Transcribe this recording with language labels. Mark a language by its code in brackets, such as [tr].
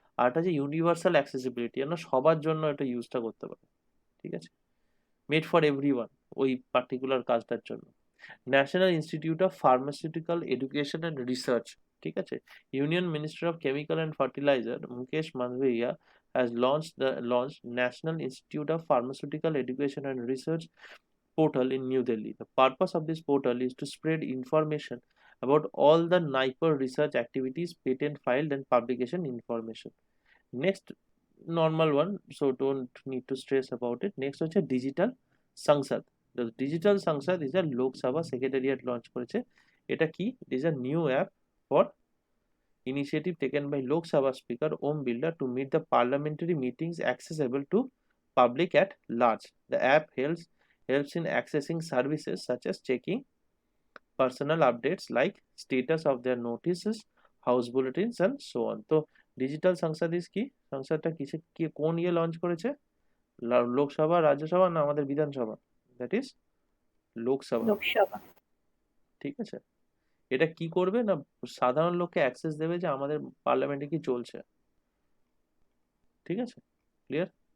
[bn] আর একটা হচ্ছে universal accessibility, যেন সবার জন্য এটা ইউজটা করতে পারে, ঠিক আছে, [en] made for everyone [bn] ওই পার্টিকুলার কাজটার জন্য। [en] National Institute of Pharmaceutical Education and Research, [bn] ঠিক আছে, [en] Union minister of chemical and fertiliser Mukesh Mandaviya has launched National Institute of Pharmaceutical Education and Research portal in New Delhi. The purpose of this portal is to spread information about all the NIPER research activities, patent filed and publication information. Next, normal one, so don't need to stress about it. Next হচ্ছে digital Sangsad. The digital Sangsad is a Lok Sabha secretariat launch করেছে। [bn] এটা কি? [en] It is a new app for initiative taken by Lok Sabha Speaker Om Birla to make the parliamentary meetings accessible to public at large. The app helps in accessing services such as checking personal updates like status of their notices, house bulletins and so on. [bn] তো digital সংসদ ইস কি, সংসদটা কিসে কি কোন ইয়ে launch করেছে, লোকসভা, রাজ্যসভা না আমাদের বিধানসভা, দ্যাট ইজ লোকসভা, লোকসভা। ঠিক আছে। এটা কি করবে না, সাধারণ লোককে অ্যাক্সেস দেবে যে আমাদের পার্লামেন্টে কি চলছে, ঠিক আছে, ক্লিয়ার?